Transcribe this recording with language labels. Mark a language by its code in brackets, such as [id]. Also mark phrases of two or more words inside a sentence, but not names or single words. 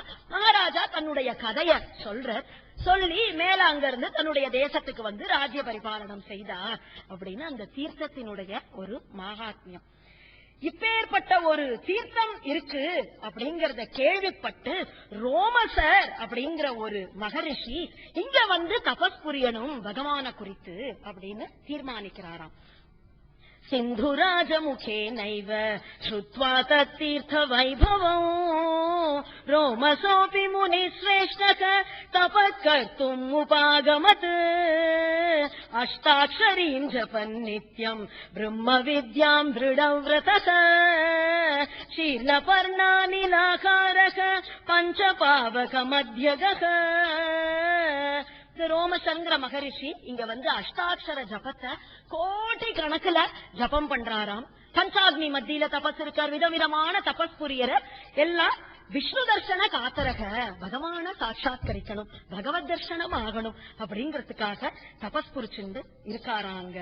[ta] மகாராஜா தன்னுடைய கதைய சொல்லி மேல அங்க இருந்து தன்னுடைய தேசத்துக்கு வந்து ராஜ்ய பரிபாலனம் செய்தார் அப்படின்னு அந்த தீர்த்தத்தினுடைய ஒரு மகாத்மியம். இப்பேற்பட்ட ஒரு தீர்த்தம் இருக்கு அப்படிங்கறத கேள்விப்பட்டு ரோமசர் அப்படிங்கிற ஒரு மகரிஷி இங்க வந்து தபஸ் புரியணும் பகவான குறித்து அப்படின்னு தீர்மானிக்கிறாராம். [sa] सिन्धुराजमुखेनैव श्रुत्वा तत्तीर्थ वैभवम् रोमसोऽपि मुनिश्रेष्ठः तपःकर्तुम् उपागमत् अष्टाक्षरीम् जपन् नित्यम् ब्रह्मविद्याम् दृढव्रतः शीर्णपर्णानिलाकारः पञ्चपावकमध्यगः. [ta] ரோமசந்திர மகரிஷி இங்க வந்து அஷ்டாட்சர ஜபத்தை கோட்டி கணக்குல ஜபம் பண்றாராம். பஞ்சாக்னி மத்தியில தபஸ் இருக்கார், விதவிதமான தபஸ் புரியற எல்லாம் விஷ்ணு தர்சன காத்தரக பகவான சாட்சாத்கரிக்கணும், பகவத் தர்சனம் ஆகணும் அப்படிங்கறதுக்காக தபஸ் புரிச்சுண்டு இருக்காராங்க.